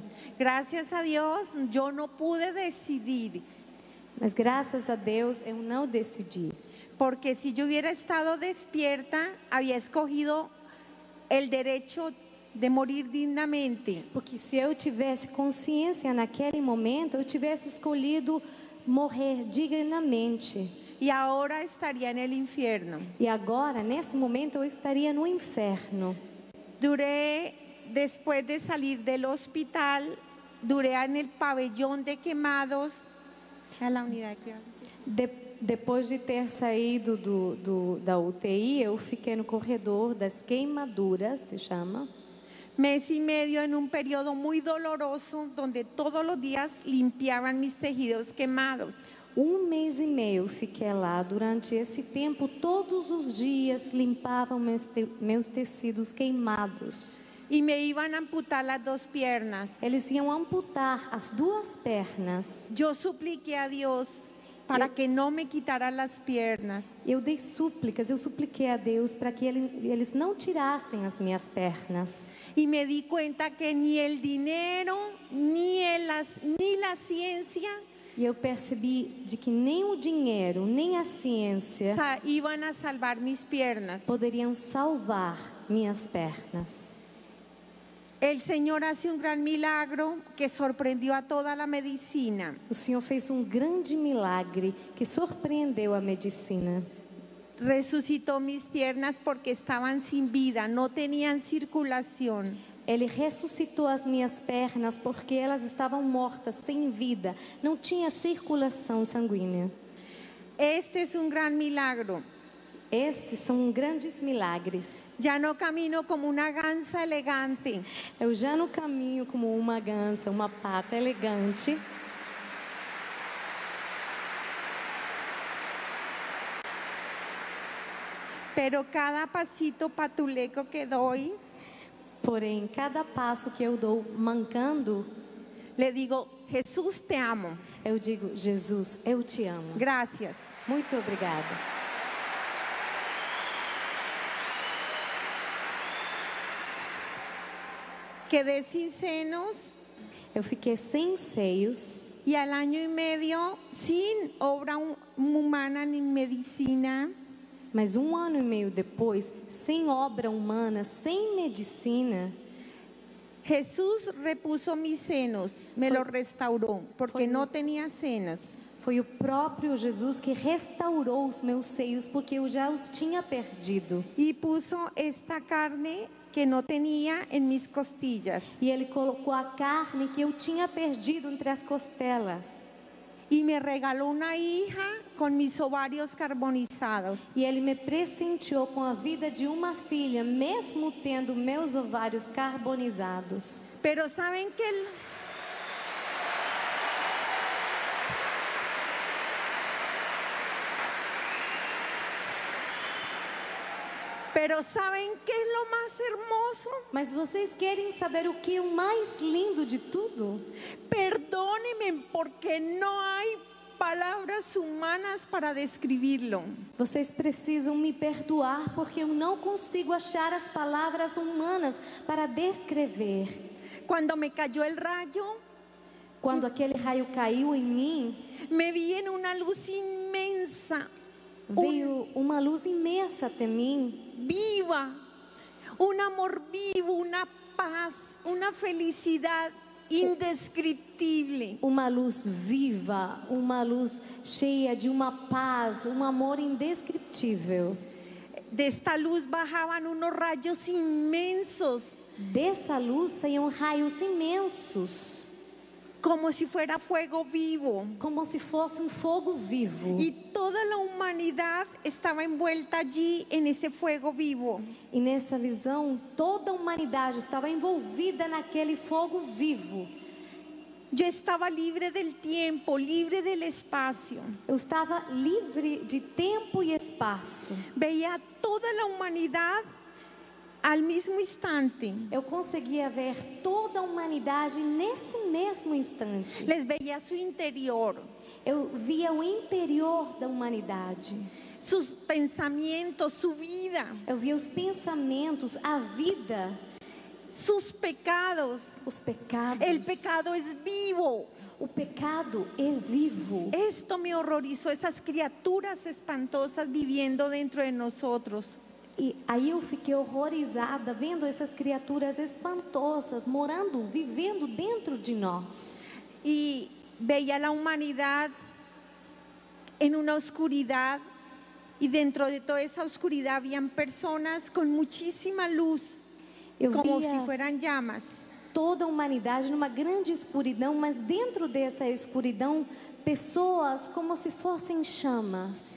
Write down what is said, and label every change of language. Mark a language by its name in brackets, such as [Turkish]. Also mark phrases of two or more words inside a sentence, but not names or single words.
[Spanish] Gracias a Dios, yo no pude decidir, [Portuguese] Mas graças a Deus eu não decidi. [Spanish] porque si yo hubiera estado despierta, había escogido el derecho de morir dignamente. [Portuguese] Porque se eu tivesse consciência naquele momento, eu tivesse escolhido morrer dignamente. [Spanish] Y ahora estaría en el infierno. [Portuguese] E agora, nesse momento, eu estaria no inferno. [Spanish] Después de salir del hospital, duré en el pabellón de quemados. A la unidad de cuidados. [Portuguese] Depois de ter saído da UTI, eu fiquei no corredor das queimaduras, se chama. [Spanish] Mes y medio en un periodo muy doloroso, donde todos los días limpiaban mis tejidos quemados. [Portuguese] Mês e meio eu fiquei lá. Durante esse tempo, todos os dias limpavam meus tecidos queimados. [Spanish] Y me iban a amputar las dos piernas. [Portuguese] Eles iam amputar as duas pernas. [Spanish] Yo supliqué a Dios para que no me quitara las piernas. [Portuguese] Eu dei súplicas, eu supliquei a Deus para que eles não tirassem as minhas pernas. [Spanish] Y me di cuenta que ni el dinero, ni la ciencia [Portuguese] E eu percebi de que nem o dinheiro, nem a ciência [Spanish] iban a salvar mis piernas. [Portuguese] poderiam salvar minhas pernas. [Spanish] El Señor hace un gran milagro que sorprendió a toda la medicina. [Portuguese] O Senhor fez um grande milagre que surpreendeu a medicina. [Spanish] Resucitó mis piernas porque estaban sin vida, no tenían circulación. [Portuguese] Ele ressuscitou as minhas pernas porque elas estavam mortas, sem vida, não tinha circulação sanguínea. [Spanish] Este es un gran milagro. [Portuguese] Estes são grandes milagres. [Spanish] Ya no camino como una gansa elegante. [Portuguese] Eu já não caminho como uma gansa, uma pata elegante. [Spanish] Pero cada pasito patuleco que doy, [Portuguese] Porém, cada passo que eu dou mancando, [Spanish] le digo, Jesús, te amo. [Portuguese] eu digo, Jesus, eu te amo. [Spanish] Gracias. [Portuguese] Muito obrigada. [Spanish] Quedé sin senos [Portuguese] Eu fiquei sem seios [Spanish] y al año y medio sin obra humana ni medicina. [Portuguese] mas 1 ano e meio depois, sem obra humana, sem medicina, [Spanish] Jesús repuso mis senos, me los restauró porque no tenía senos. [Portuguese] foi o próprio Jesus que restaurou os meus seios porque eu já os tinha perdido. [Spanish] Y puso esta carne que no tenía en mis costillas. [Portuguese] E Ele colocou a carne que eu tinha perdido entre as costelas. [Spanish] Y me regaló una hija con mis ovarios carbonizados. [Portuguese] E Ele me presenteou com a vida de uma filha, mesmo tendo meus ovários carbonizados. [Spanish] Pero saben que ¿saben qué es lo más hermoso? [Portuguese] Mas vocês querem saber o que é o mais lindo de tudo? [Spanish] Perdónenme porque no hay palabras humanas para describirlo. [Portuguese] Vocês precisam me perdoar porque eu não consigo achar as palavras humanas para descrever. [Spanish] Cuando me cayó el rayo, [Portuguese] Quando aquele raio caiu em mim, [Spanish] me vi en una luz inmensa, [Portuguese] veio uma luz imensa até mim, [Spanish] viva, un amor vivo, una paz, una felicidad indescriptible. [Portuguese] uma luz viva, uma luz cheia de uma paz, um amor indescritível. [Spanish] De esta luz bajaban unos rayos inmensos, [Portuguese] Dessa luz saíam raios imensos, [Spanish] como si fuera fuego vivo. [Portuguese] como se fosse um fogo vivo. [Spanish] Y toda la humanidad estaba envuelta allí en ese fuego vivo. [Portuguese] E nessa visão, toda a humanidade estava envolvida naquele fogo vivo. [Spanish] Yo estaba libre del tiempo, libre del espacio. [Portuguese] Eu estava livre de tempo e espaço. [Spanish] Veía toda la humanidad al mismo instante. [Portuguese] Eu conseguia ver toda a humanidade nesse mesmo instante. [Spanish] Les veía su interior, [Portuguese] Eu via o interior da humanidade. [Spanish] sus pensamientos, su vida, [Portuguese] Eu via os pensamentos, a vida, [Spanish] sus pecados. [Portuguese] os pecados. [Spanish] El pecado es vivo. [Portuguese] O pecado é vivo. [Spanish] Esto me horrorizó, esas criaturas espantosas viviendo dentro de nosotros. [Portuguese] E aí eu fiquei horrorizada vendo essas criaturas espantosas morando, vivendo dentro de nós. [Spanish] Y veía la humanidad en una oscuridad, y dentro de toda esa oscuridad habían personas con muchísima luz, [Portuguese] Eu [Spanish] como [Portuguese] via [Spanish] si fueran llamas. [Portuguese] toda a humanidade numa grande escuridão, mas dentro dessa escuridão, pessoas como se fossem chamas.